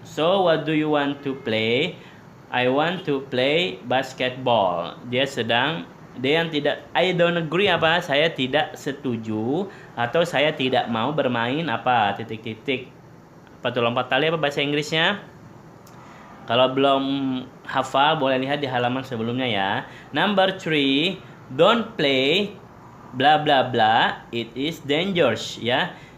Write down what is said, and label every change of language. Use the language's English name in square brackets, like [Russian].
[English] So what do you want to play? I want to play basketball. [Indonesian] Dia yang tidak, [English] I don't agree [Indonesian] apa? Saya tidak setuju atau saya tidak mau bermain apa? Titik titik. Apa tuh lompat tali apa bahasa Inggrisnya? Kalau belum hafal boleh lihat di halaman sebelumnya ya. [English] Number 3, don't play bla bla bla, it is dangerous ya.